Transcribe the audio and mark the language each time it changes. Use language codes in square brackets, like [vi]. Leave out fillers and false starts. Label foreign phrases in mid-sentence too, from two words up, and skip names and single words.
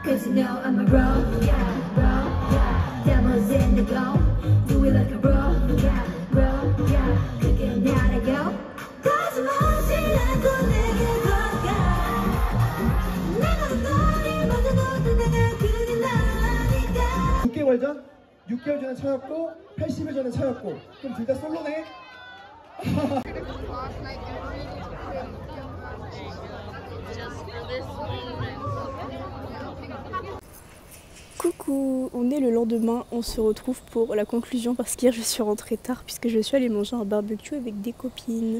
[en] you know I'm a bro, yeah, devils in the glow. Do it like a bro, yeah, [ko] 그게 나라고. 거짓말하지 않고 내게 걸어가. 내가 너를 먼저 뒀던 내가 그게 나니까. 6개월 전? 6개월 전에 차였고 80일 전에 차였고 그럼 둘 다 솔로네? [fr] Coucou, on est le lendemain, on se retrouve pour la conclusion parce qu'hier je suis rentrée tard puisque je suis allée manger un barbecue avec des copines.